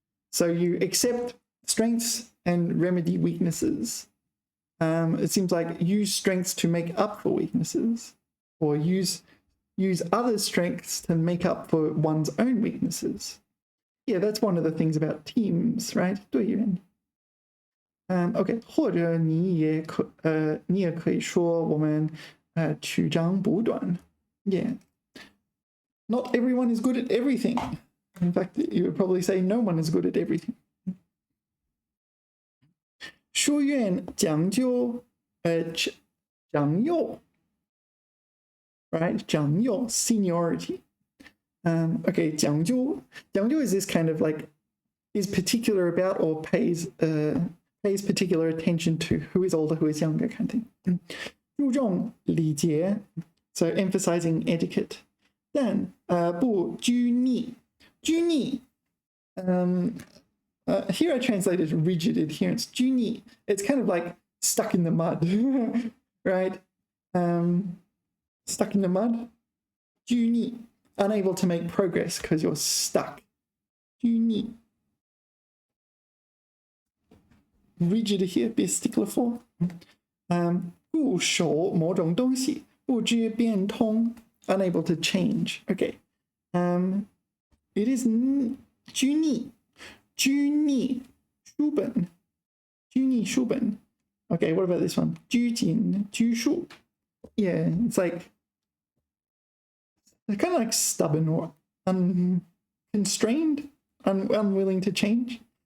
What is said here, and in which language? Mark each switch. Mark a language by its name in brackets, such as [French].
[English] So you accept strengths and remedy weaknesses. It seems like use strengths to make up for weaknesses, or use other strengths to make up for one's own weaknesses. Yeah, that's one of the things about teams, right? [Chinese] 队员。 OK， 或者你也可以说我们取长补短。 [English] Yeah. Not everyone is good at everything. In fact, you would probably say no one is good at everything. [Chinese] 书院讲究长幼 right? [English] 长幼 seniority. Okay, 讲究 is this kind of like is particular about or pays particular attention to who is older, who is younger kind of thing. [Chinese] 注重礼节 [English] so emphasizing etiquette. [Chinese] 但不拘泥 [English] Here I translated rigid adherence. 拘泥. It's kind of like stuck in the mud, right? Stuck in the mud. 拘泥. Unable to make progress because you're stuck. 拘泥. Rigid here, be stickler for. [Chinese] 固守某种东西，不知变通 [English] unable to change. Okay. It is [Chinese] 拘泥书本 [English] Okay, what about this one? [Chinese] 拘谨拘束 [English] Yeah, it's like kind of like stubborn or unconstrained, unwilling to change.